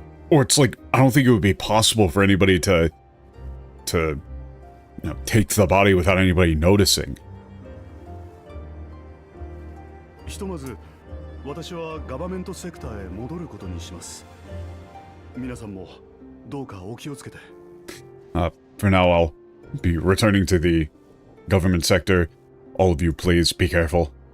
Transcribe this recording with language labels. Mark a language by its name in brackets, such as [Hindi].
[English] Or it's like, I don't think it would be possible for anybody to you know, take the body without anybody noticing. [Japanese] ひとまず私はガバメントセクターへ戻ることにします。皆さんもどうかお気をつけて。 [English] For now, I'll be returning to the government sector. All of you, please be careful.